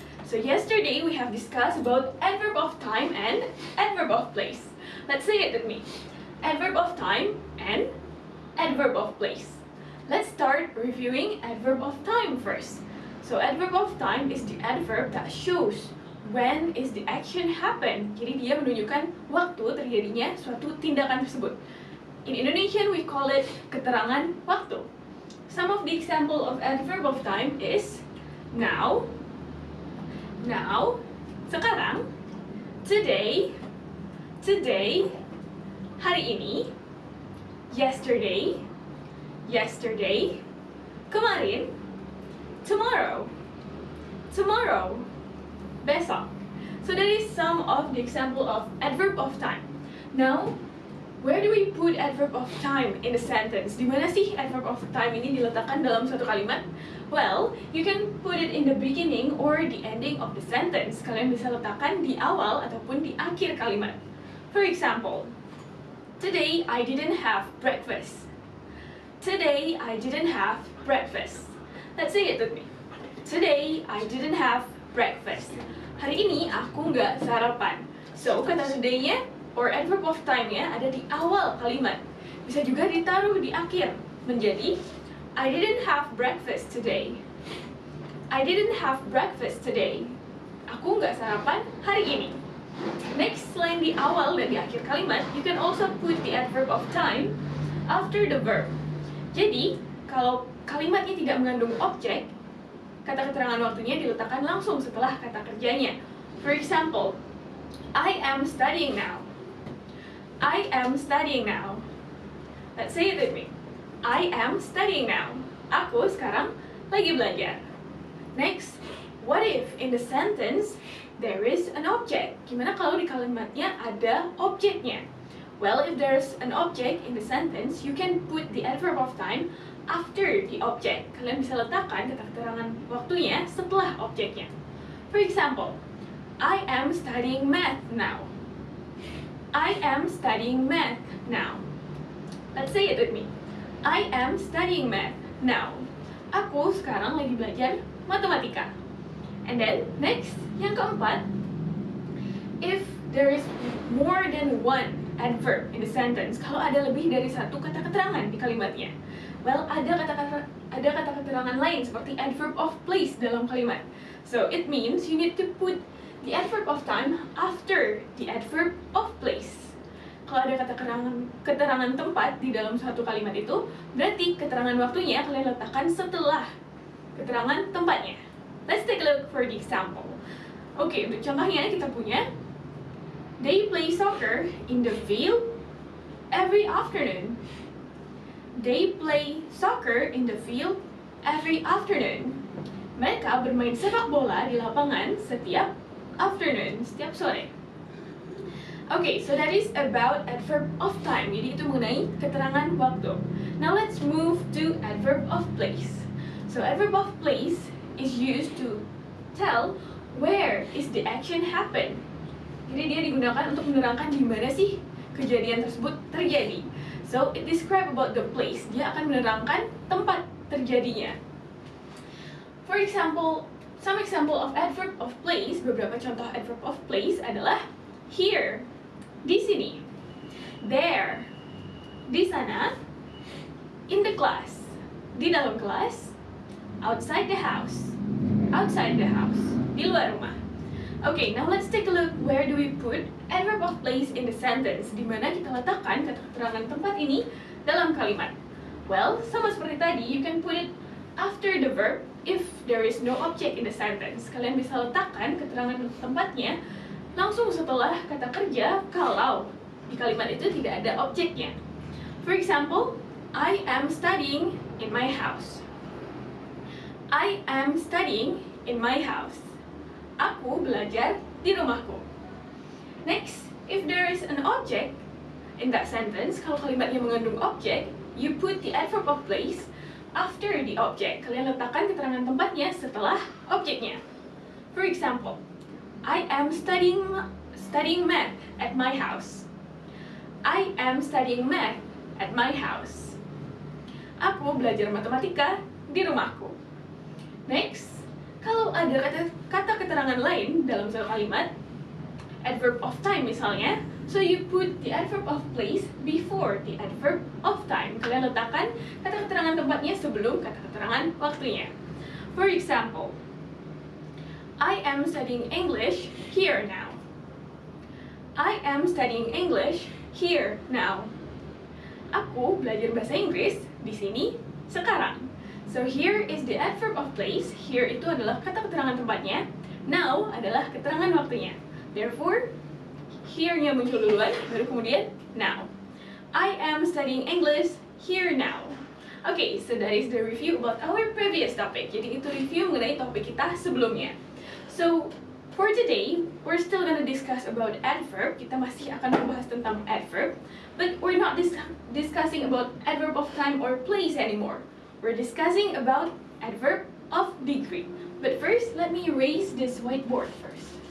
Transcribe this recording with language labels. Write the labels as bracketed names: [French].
[English] So yesterday we have discussed about adverb of time and adverb of place. Let's say it with me. Adverb of time and adverb of place. Let's start reviewing adverb of time first. So adverb of time is the adverb that shows when is the action happen. [Indonesian] Jadi dia menunjukkan waktu terjadinya suatu tindakan tersebut. [English] In Indonesian we call it [Indonesian] keterangan waktu. [English] Some of the example of adverb of time is now, [Indonesian] sekarang, [English] today, [Indonesian] hari ini, [English] yesterday, [Indonesian] kemarin, [English] tomorrow, [Indonesian] besok. [English] So that is some of the example of adverb of time. Now, where do we put adverb of time in a sentence? [Indonesian] Di mana sih adverb of time ini diletakkan dalam suatu kalimat? [English] Well, you can put it in the beginning or the ending of the sentence. [Indonesian] Kalian bisa letakkan di awal ataupun di akhir kalimat. [English] For example, today I didn't have breakfast. Today I didn't have breakfast. Let's say it with me. Today I didn't have breakfast. [Indonesian] Hari ini aku nggak sarapan. So, kata today-nya or adverb of time-nya ada di awal kalimat. Bisa juga ditaruh di akhir menjadi [English] I didn't have breakfast today. I didn't have breakfast today. [Indonesian] Aku nggak sarapan hari ini. [English] Next, [Indonesian] selain di awal dan di akhir kalimat, [English] you can also put the adverb of time after the verb. [Indonesian] Jadi, kalau kalimatnya tidak mengandung objek, kata keterangan waktunya diletakkan langsung setelah kata kerjanya. [English] For example, I am studying now. I am studying now. Let's say it with me. I am studying now. [Indonesian] Aku sekarang lagi belajar. [English] Next, what if in the sentence there is an object? [Indonesian] Gimana kalau di kalimatnya ada objeknya? [English] Well, if there's an object in the sentence, you can put the adverb of time after the object. [Indonesian] Kalian bisa letakkan kata keterangan waktunya setelah objeknya. [English] For example, I am studying math now. I am studying math now. Let's say it with me. I am studying math now. [Indonesian] Aku sekarang lagi belajar matematika. [English] And then, next, [Indonesian] yang keempat, [English] if there is more than one adverb in the sentence, [Indonesian] kalau ada lebih dari satu kata keterangan di kalimatnya, well, ada kata keterangan lain seperti adverb of place dalam kalimat. [English] So it means you need to put the adverb of time after the adverb of place. [Indonesian] Kalau ada kata keterangan tempat di dalam satu kalimat itu, berarti keterangan waktunya kalian letakkan setelah keterangan tempatnya. [English] Let's take a look for the example. [Indonesian] Oke, untuk contohnya kita punya [English] they play soccer in the field every afternoon. They play soccer in the field every afternoon. [Indonesian] Mereka bermain sepak bola di lapangan setiap afternoon, setiap sore. [English] Okay, so that is about adverb of time. [Indonesian] Jadi itu mengenai keterangan waktu. [English] Now let's move to adverb of place. So adverb of place is used to tell where is the action happen. [Indonesian] Jadi dia digunakan untuk menerangkan di mana sih kejadian tersebut terjadi. [English] So it describe about the place. [Indonesian] Dia akan menerangkan tempat terjadinya. [English] For example, some example of adverb of place, [Indonesian] beberapa contoh adverb of place adalah [English] here, [Indonesian] di sini, [English] there, [Indonesian] di sana, [English] in the class, [Indonesian] di dalam kelas, [English] outside the house, [Indonesian] di luar rumah. [English] Okay, now let's take a look where do we put adverb of place in the sentence. [Indonesian] Di mana kita letakkan kata keterangan tempat ini dalam kalimat. [English] Well, [Indonesian] sama seperti tadi, [English] you can put it after the verb if there is no object in the sentence. [Indonesian] Kalian bisa letakkan keterangan tempatnya langsung setelah kata kerja kalau di kalimat itu tidak ada objeknya. [English] For example, I am studying in my house. I am studying in my house. [Indonesian] Aku belajar di rumahku. [English] Next, if there is an object in that sentence, [Indonesian] kalau kalimatnya mengandung objek, [English] you put the adverb of place after the object. [Indonesian] Kalian letakkan keterangan tempatnya setelah objeknya. [English] For example, I am studying math at my house. I am studying math at my house. [Indonesian] Aku belajar matematika di rumahku. [English] Next, [Indonesian] kalau ada kata keterangan lain dalam satu kalimat, [English] adverb of time [Indonesian] misalnya, [English] so you put the adverb of place before the adverb of time. [Indonesian] Kalian letakkan kata keterangan tempatnya sebelum kata keterangan waktunya. [English] For example, I am studying English here now. I am studying English here now. [Indonesian] Aku belajar bahasa Inggris di sini sekarang. [English] So here is the adverb of place. [Indonesian] Here itu adalah kata keterangan tempatnya. Now adalah keterangan waktunya. Therefore, here-nya muncul duluan, baru kemudian now. [English] I am studying English here now. Okay, so that is the review about our previous topic. [Indonesian] Jadi itu review mengenai topik kita sebelumnya. [English] So, for today, we're still gonna discuss about adverb. [Indonesian] Kita masih akan membahas tentang adverb, [English] but we're not discussing about adverb of time or place anymore. We're discussing about adverb of degree. But first, let me erase this whiteboard first.